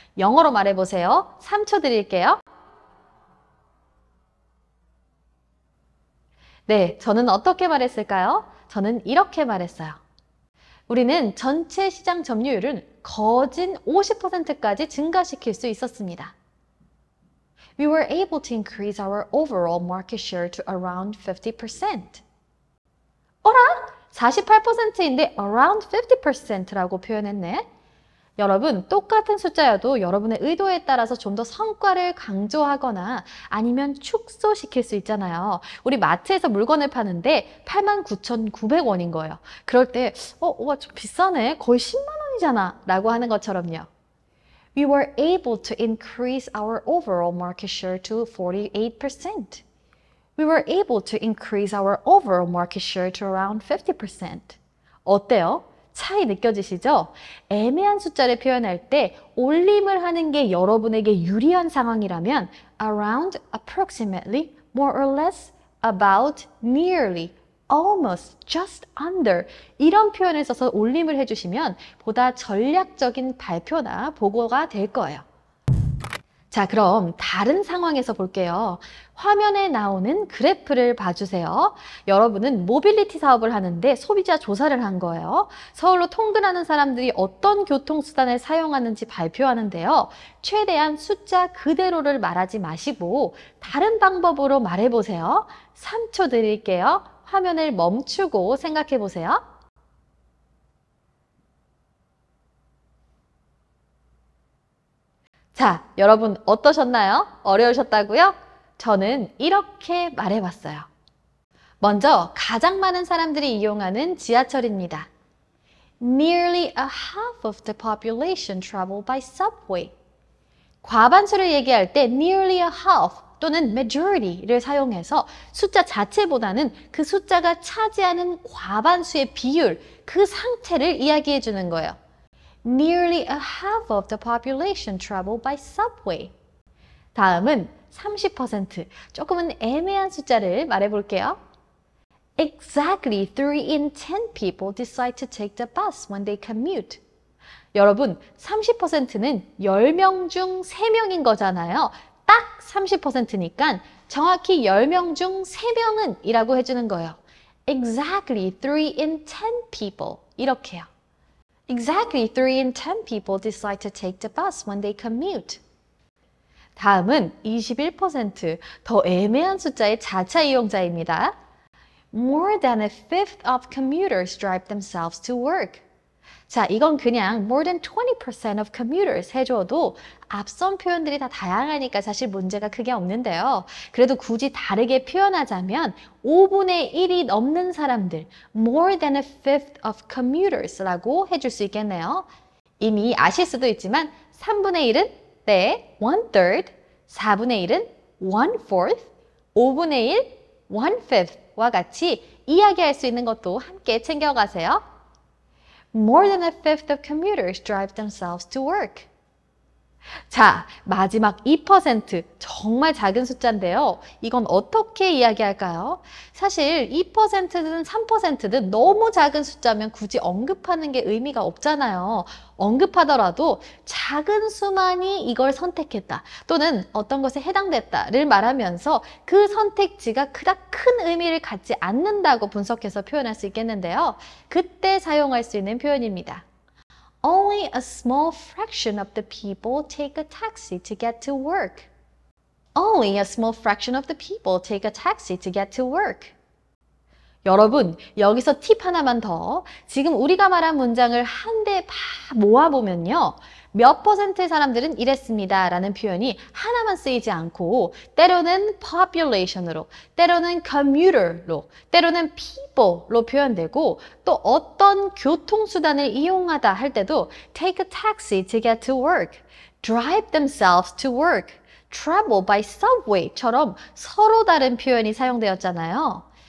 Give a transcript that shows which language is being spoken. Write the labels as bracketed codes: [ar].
[ko] 영어로 말해보세요. 3초 드릴게요. 네, 저는 어떻게 말했을까요? 저는 이렇게 말했어요. 우리는 전체 시장 점유율을 거진 50%까지 증가시킬 수 있었습니다. [en] We were able to increase our overall market share to around 50%. [ko] 어라? 48%인데 [en] around 50% [ko] 라고 표현했네. 여러분, 똑같은 숫자여도 여러분의 의도에 따라서 좀 더 성과를 강조하거나 아니면 축소시킬 수 있잖아요. 우리 마트에서 물건을 파는데 89,900원인 거예요. 그럴 때 와, 좀 비싸네. 거의 10만 원이잖아. 라고 하는 것처럼요. [en] We were able to increase our overall market share to 48%. We were able to increase our overall market share to around 50%. [ko] 어때요? 차이 느껴지시죠? 애매한 숫자를 표현할 때 올림을 하는 게 여러분에게 유리한 상황이라면 [en] around, approximately, more or less, about, nearly, almost, just under [ko] 이런 표현을 써서 올림을 해주시면 보다 전략적인 발표나 보고가 될 거예요. 자, 그럼 다른 상황에서 볼게요. 화면에 나오는 그래프를 봐주세요. 여러분은 모빌리티 사업을 하는데 소비자 조사를 한 거예요. 서울로 통근하는 사람들이 어떤 교통수단을 사용하는지 발표하는데요. 최대한 숫자 그대로를 말하지 마시고 다른 방법으로 말해보세요. 3초 드릴게요. 화면을 멈추고 생각해 보세요. 자, 여러분 어떠셨나요? 어려우셨다고요? 저는 이렇게 말해봤어요. 먼저 가장 많은 사람들이 이용하는 지하철입니다. [en] Nearly a half of the population travel by subway. [ko] 과반수를 얘기할 때 [en] nearly a half [ko] 또는 majority를 사용해서 숫자 자체보다는 그 숫자가 차지하는 과반수의 비율, 그 상태를 이야기해 주는 거예요. [en] Nearly a half of the population travel by subway. [ko] 다음은 30%. 조금은 애매한 숫자를 말해볼게요. [en] Exactly 3 in 10 people decide to take the bus when they commute. [ko] 여러분, 30%는 10명 중 3명인 거잖아요. 딱 30%니까 정확히 10명 중 3명은 이라고 해주는 거예요. [en] Exactly 3 in 10 people. [ko] 이렇게요. [en] Exactly 3 in 10 people decide to take the bus when they commute. [ko] 다음은 21%, 더 애매한 숫자의 자차 이용자입니다. [en] More than a fifth of commuters drive themselves to work. [ko] 자, 이건 그냥 [en] more than 20% of commuters [ko] 해줘도 앞선 표현들이 다 다양하니까 사실 문제가 크게 없는데요. 그래도 굳이 다르게 표현하자면 5분의 1이 넘는 사람들, [en] more than a fifth of commuters [ko] 라고 해줄 수 있겠네요. 이미 아실 수도 있지만 3분의 1은 네, 1/3, 4분의 1은 1/4, 5분의 1, 1/5 와 같이 이야기할 수 있는 것도 함께 챙겨가세요. [en] More than a fifth of commuters drive themselves to work. [ko] 자, 마지막 2% 정말 작은 숫자인데요. 이건 어떻게 이야기할까요? 사실 2%든 3%든 너무 작은 숫자면 굳이 언급하는 게 의미가 없잖아요. 언급하더라도 작은 수만이 이걸 선택했다 또는 어떤 것에 해당됐다를 말하면서 그 선택지가 그닥 큰 의미를 갖지 않는다고 분석해서 표현할 수 있겠는데요. 그때 사용할 수 있는 표현입니다. [en] Only a small fraction of the people take a taxi to get to work. Only a small fraction of the people take a taxi to get to work. [ko] 여러분, 여기서 팁 하나만 더. 지금 우리가 말한 문장을 한데 다 모아보면요. 몇 %의 사람들은 이랬습니다 라는 표현이 하나만 쓰이지 않고 때로는 population으로, 때로는 commuter로, 때로는 people로 표현되고 또 어떤 교통수단을 이용하다 할 때도 [en] take a taxi to get to work, drive themselves to work, travel by subway [ko] 처럼 서로 다른 표현이 사용되었잖아요.